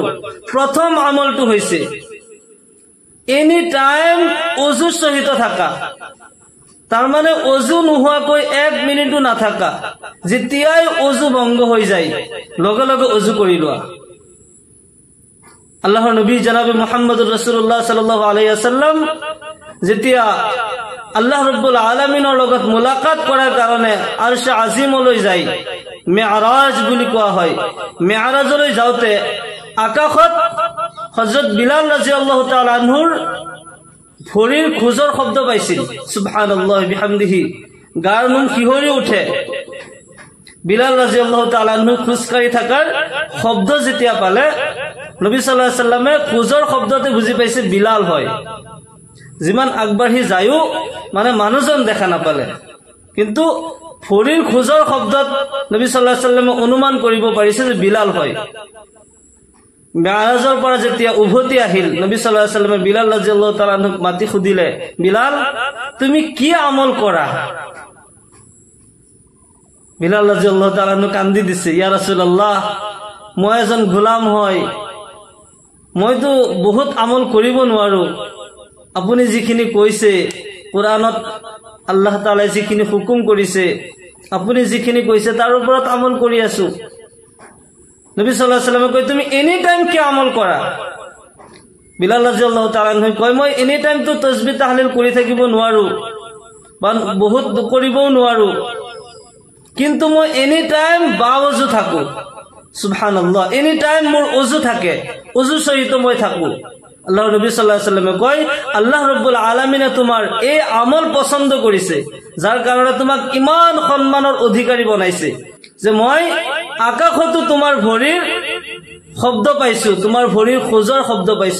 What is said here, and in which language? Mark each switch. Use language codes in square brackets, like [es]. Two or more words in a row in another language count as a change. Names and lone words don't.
[as] প্ৰথম আমলটো হৈছে [en] any time [as] ওযু সহিত থাকা। তাৰ মানে ওযু নোহোৱাকৈ 1 মিনিটো নাথাকা। যেতিয়াই ওযু ভংগ হৈ যায় লগে লগে ওযু কৰি লোৱা। আল্লাহৰ নবী জনাব [ar] محمد رسول الله صلى الله عليه وسلم [as] যেতিয়া আল্লাহ [ar] رب العالمين [as] লগত মুলাকাত কৰাৰ কাৰণে আৰশ আজিমলৈ যায়, মেৰাজ বুলি কোৱা হয়। মেৰাজলৈ যাওঁতে আকাশত হযরত বিলাল [ar] رضي الله تعالى عنه [as] ভৰিৰ খোজৰ শব্দ পাইছিল। [ar] سبحان الله وبحمده, [as] গাৰ নোম শিহৰি উঠে। বিলাল [ar] رضي الله تعالى عنه [as] খোজকাঢ়ি থাকাৰ শব্দ যেতিয়া পালে, নবী [ar] صلى الله عليه وسلم [as] খোজৰ শব্দতে বুজি পাইছে বিলাল হয়। যিমান আগবাঢ়ি যায়ও মানে মানুহজন দেখা নাপালে, কিন্তু ভৰিৰ খোজৰ শব্দত নবী [ar] صلى الله عليه وسلم [as] অনুমান কৰিব পাৰিছে যে বিলাল হয়। মেৰাজৰ পৰা যেতিয়া উভতি আহিল, নবী [ar] صلى الله عليه وسلم [as] বিলাল [ar] رضي الله تعالى عنه [as] মাতি সুধিলে, বিলাল তুমি কি আমল কৰা? বিলাল [ar] رضي الله تعالى عنه [as] কান্দি দিছে, [ar] يا رسول الله, [as] মই এজন গোলাম হয়, মইতো বহুত আমল কৰিব নোৱাৰো। আপুনি যিখিনি কৈছে কোরআনত, আল্লাহ তাআলাই যিখিনি হুকুম কৰিছে, আপুনি যিখিনি কৈছে তাৰ ওপৰত আমল কৰি আছো। নবী [ar] صلى الله عليه وسلم [as] কয়, তুমি [en] any time [as] কি আমল কৰা? বিলাল [ar] رضي الله تعالى عنه [as] কয়, মই [en] any time [as] তো [ar] تسبيح تهليل [as] কৰি থাকিব নোৱাৰো বা বহুত কৰিবও নোৱাৰো, কিন্তু মই [en] any time [as] বাওজু থাকো। সুবহানাল্লাহ, [en] any time [as] মোৰ ওযু থাকে, ওযু সহিত মই থাকো। আল্লাহ নবী [ar] صلى الله عليه وسلم [as] কয়, আল্লাহ [ar] رب العالمين [as] তোমাৰ এই আমল পছন্দ কৰিছে, যাৰ কাৰণে তোমাক ইমান সম্মানৰ অধিকাৰী বনাইছে যে মই আকাশতো তোমাৰ ভৰিৰ শব্দ পাইছো, তোমাৰ ভৰিৰ খোজৰ শব্দ পাইছো।